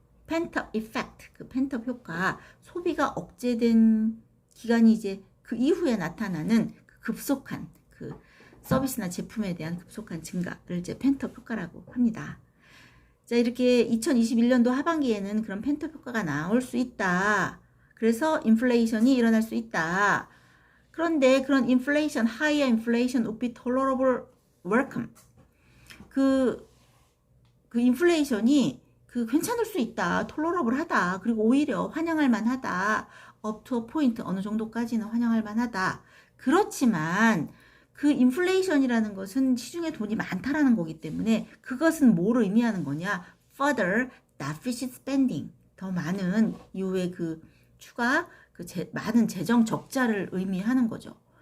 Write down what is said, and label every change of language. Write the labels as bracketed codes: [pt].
[ko] 펜트업 이펙트, 그 펜트업 효과, 소비가 억제된 기간이 이제 그 이후에 나타나는 그 급속한 그 서비스나 제품에 대한 급속한 증가를 이제 펜트업 효과라고 합니다. 자, 이렇게 2021년도 하반기에는 그런 펜트업 효과가 나올 수 있다. 그래서 인플레이션이 일어날 수 있다. 그런데 그런 인플레이션, [en] higher inflation would be tolerable welcome. [ko] 그 인플레이션이 괜찮을 수 있다. tolerable 하다. 그리고 오히려 환영할 만하다. [en] up to a point [ko] 어느 정도까지는 환영할 만하다. 그렇지만 그 인플레이션이라는 것은 시중에 돈이 많다라는 거기 때문에 그것은 뭘 의미하는 거냐? [en] further deficit spending. [ko] 더 많은 이후에 그 추가 많은 재정 적자를 의미하는 거죠.